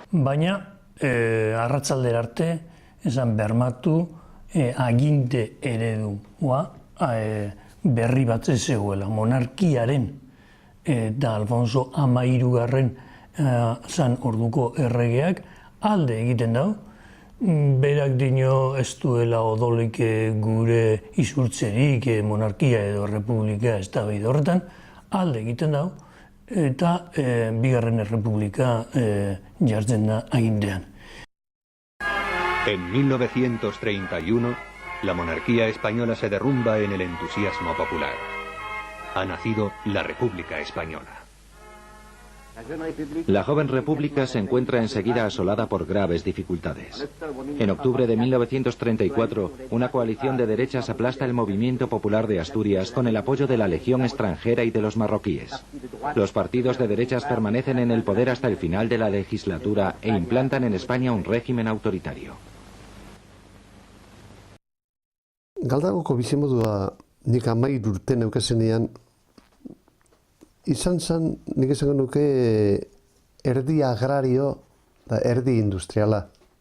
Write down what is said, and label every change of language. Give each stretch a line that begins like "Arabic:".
Basque: Baina arratsaldera arte esan bermatu aginte eredua berri bat ez zegoela, monarkiaren eta Alfonso XIII zan orduko erregeak alde egiten dau. Berak dino ez duela odolik gure izurtzerik monarkia edo republika ez da behid horretan, alde egiten dau eta bigarren errepublika jartzen da agintean.
Spanish: En 1931, la monarquía española se derrumba en el entusiasmo popular. Ha nacido la República Española. La joven república se encuentra enseguida asolada por graves dificultades. En octubre de 1934, una coalición de derechas aplasta el movimiento popular de Asturias con el apoyo de la Legión extranjera y de los marroquíes. Los partidos de derechas permanecen en el poder hasta el final de la legislatura e implantan en España un régimen autoritario.
Basque: Galdagoko bizimodua nik 13 urte neukazenean, izan zen, nik esango nuke, erdi agrario eta erdi industriala.